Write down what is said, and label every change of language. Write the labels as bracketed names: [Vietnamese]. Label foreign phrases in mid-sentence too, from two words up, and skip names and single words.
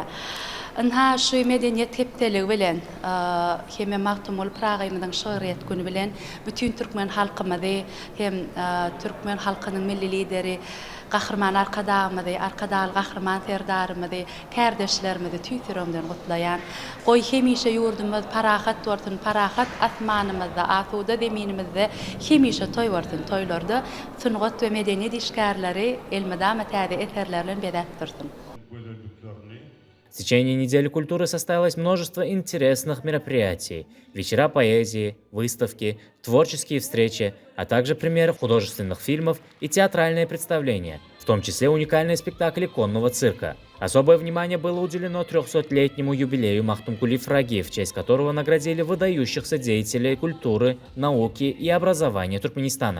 [Turkmen] Inha şu medeniyet tepdeligi bilen, hem Mahtumul Pragymyň şöhret günü bilen bütün Türkmen halkymyzy, hem Türkmen halkynyň milli lideri Gahrman Arkadagymyzy, Arkadagal Gahrman serdarymyzy, kärdeşlerimizi tüýsüremden gutlaýan, goý hemişe ýurdumyz parahat bolsun, parahat asmanymyzda, asuda zeminimizde hemişe toý bolsun, toýlarda sungat we medeniýet işgärleri elmydama täze eserler bilen bedat dursun. [Russian] В течение недели культуры состоялось множество интересных мероприятий, вечера поэзии, выставки, творческие встречи, а также премьеры художественных фильмов и театральные представления, в том числе уникальные спектакли конного цирка. Особое внимание было уделено 300-летнему юбилею Махтумкули Фраги, в честь которого наградили выдающихся деятелей культуры, науки и образования Туркменистана.